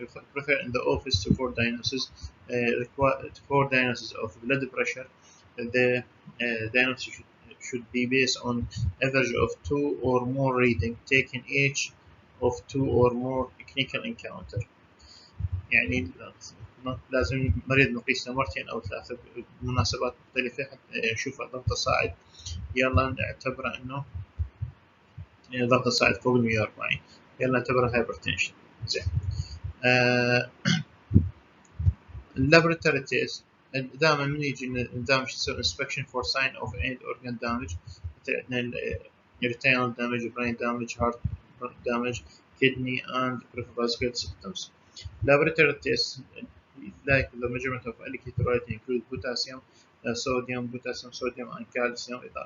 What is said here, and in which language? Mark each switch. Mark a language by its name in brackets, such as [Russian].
[English] If I prefer in the office to for diagnosis, for diagnosis of blood pressure, the diagnosis should be based on average of two or more reading taken each of two or more clinical encounter. [Arabic] يعني لازم مريض نقيسه مرتين أو ثلاثة بمناسبات مختلفة حتى نشوف ضغط صاعد، يلا نعتبره إنه ضغط الصاعد فوق ال 140، يلا نعتبره هايبرتنشن. زين. اللابوراتوري تيست دائما من يجي دائما نسوي [English] inspection for sign of end organ damage. [Arabic] عندنا [English] retinal damage, brain damage, heart damage, kidney and peripheral symptoms. Laboratory tests like the measurement of electrolyte include potassium, sodium, and calcium.